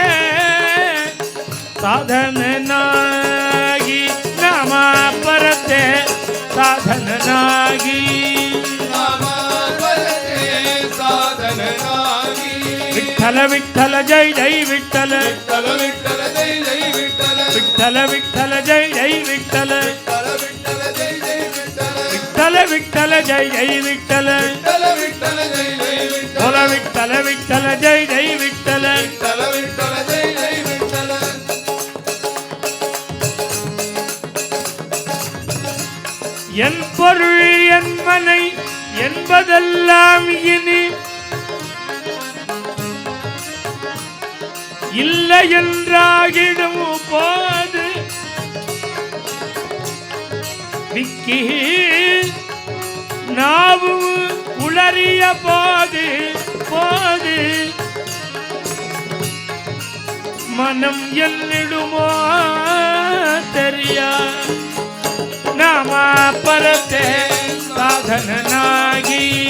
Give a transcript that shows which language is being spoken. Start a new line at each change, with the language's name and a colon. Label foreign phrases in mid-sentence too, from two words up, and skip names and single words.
Kannada: ಸಾಧನನಾಗಿ ನಾಮ ಪರತೆ ಸಾಧನನಾಗಿ ವಿಠಲ ವಿಠಲ ಜೈ ಜೈ ವಿಠಲ ವಿಠಲ ವಿಠಲ ಜೈ ಜೈ ವಿಠಲ ವಿಠಲ ವಿಠಲ ಜೈ ಜೈ ವಿಠಲ ಭೋಲ ವಿಠಲ ವಿಠಲ ಜೈ ಜೈ ವಿಠಲ
Tamil: என் பொருள் என் மனை என்பதெல்லாம் இனி இல்லை என்றாகிடும் போது விக்கி நாவும் உளறிய போது போது மனம் என்னிடுமோ தெரியா
Kannada: ನಾಮ ಪರತೆ ಸಾಧನನಾಗಿ